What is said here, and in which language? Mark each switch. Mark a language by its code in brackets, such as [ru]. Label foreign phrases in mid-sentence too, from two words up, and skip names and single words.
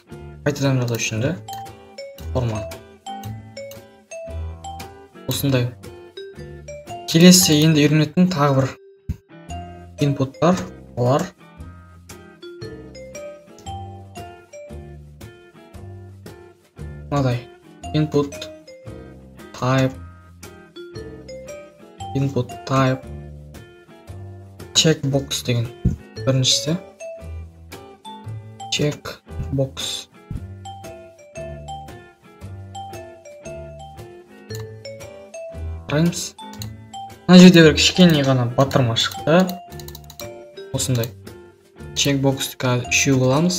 [kk] Қайтадан жасау үшін де форманы осындай. Келесі енді үйренетін тағы бір инпуттар, олар мынадай: [en] input type, checkbox деген. [kk] Біріншісі checkbox. Қараймыз. Мына жерде бір кішкене ғана батырма шықты. Осындай. Checkbox'ты қазір 3 қыламыз.